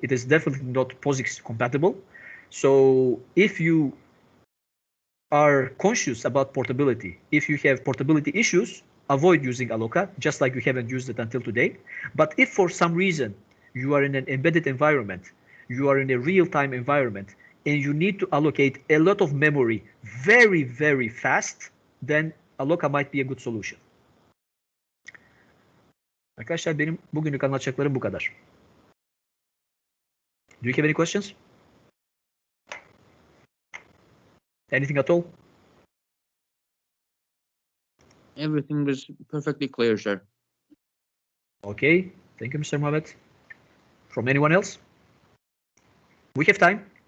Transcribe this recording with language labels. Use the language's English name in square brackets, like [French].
[English] It is definitely not POSIX compatible. So if you are conscious about portability, if you have portability issues, avoid using alloca, just like you haven't used it until today. But if for some reason you are in an embedded environment, you are in a real-time environment, and you need to allocate a lot of memory very, very fast, then alloca might be a good solution. [Turkish] Arkadaşlar benim bugünlük anlatacaklarım bu kadar. [English] Do you have any questions? Anything at all? Everything was perfectly clear, sir. Okay, thank you, Mr. Mohamed. From anyone else? We have time.